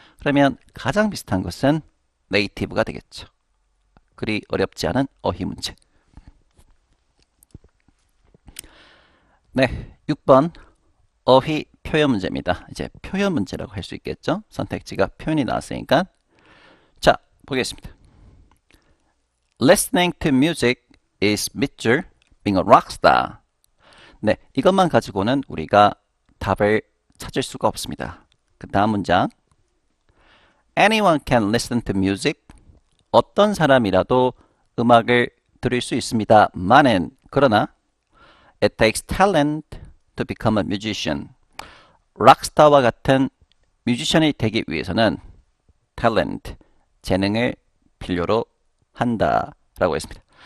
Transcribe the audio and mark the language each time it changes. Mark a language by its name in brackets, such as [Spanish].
[Korean] 그러면 가장 비슷한 것은 native가 되겠죠. 그리 어렵지 않은 어휘 문제. 네, 6번 어휘 표현 문제입니다. 이제 표현 문제라고 할 수 있겠죠. 선택지가 표현이 나왔으니까. 자, 보겠습니다. [English] Listening to music is Mitchell being a rock star. [Korean] 네, 이것만 가지고는 우리가 답을 찾을 수가 없습니다. 그 다음 문장. [English] Anyone can listen to music. [Korean] 어떤 사람이라도 음악을 들을 수 있습니다만은 그러나 [English] It takes talent to become a musician. [Korean] 락스타와 같은 뮤지션이 되기 위해서는 talent, 재능을 필요로 한다라고 했습니다.